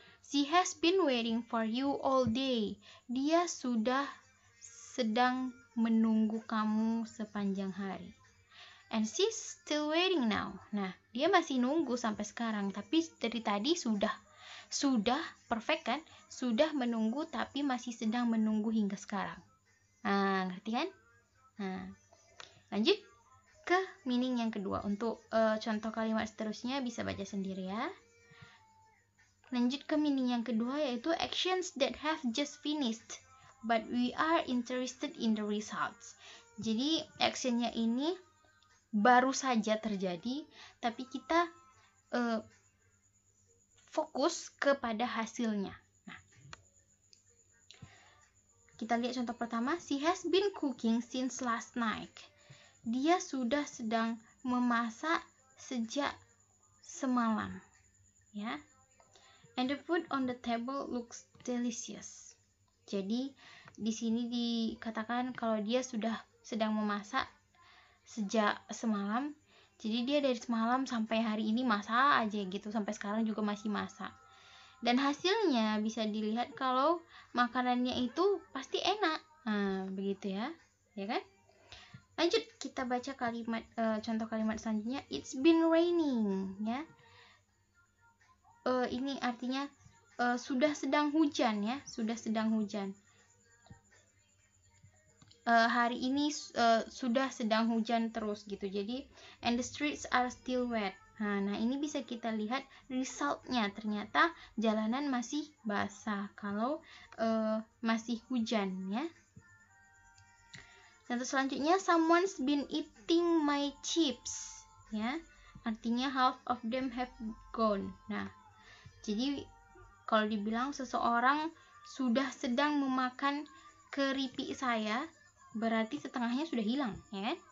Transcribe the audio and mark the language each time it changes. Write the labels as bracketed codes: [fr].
[en] She has been waiting for you all day. [id] Dia sudah sedang menunggu kamu sepanjang hari. [en] And she's still waiting now. [id] Nah, dia masih nunggu sampai sekarang, tapi dari tadi sudah perfect kan? Sudah menunggu tapi masih sedang menunggu hingga sekarang. Nah, ngerti kan? Nah, lanjut ke meaning yang kedua. Untuk contoh kalimat seterusnya bisa baca sendiri ya. Lanjut ke meaning yang kedua, yaitu [en] actions that have just finished but we are interested in the results. [id] Jadi actionnya ini baru saja terjadi tapi kita fokus kepada hasilnya. Nah, kita lihat contoh pertama. [en] She has been cooking since last night. [id] Dia sudah sedang memasak sejak semalam ya. [en] And the food on the table looks delicious. [id] Jadi di sini dikatakan kalau dia sudah sedang memasak sejak semalam. Jadi dia dari semalam sampai hari ini masak aja gitu, sampai sekarang juga masih masak. Dan hasilnya bisa dilihat kalau makanannya itu pasti enak. Nah, begitu ya. Ya kan? Lanjut kita baca kalimat contoh kalimat selanjutnya. [en] It's been raining ya. [id] Ini artinya sudah sedang hujan ya, sudah sedang hujan. Hari ini sudah sedang hujan terus gitu. [en] Jadi and the streets are still wet. [id] Nah, ini bisa kita lihat resultnya, ternyata jalanan masih basah kalau masih hujan ya. Contoh selanjutnya, [en] someone's been eating my chips ya. [id] Artinya [en] half of them have gone. Nah, [id] Jadi kalau dibilang seseorang sudah sedang memakan keripik saya, berarti setengahnya sudah hilang, ya kan?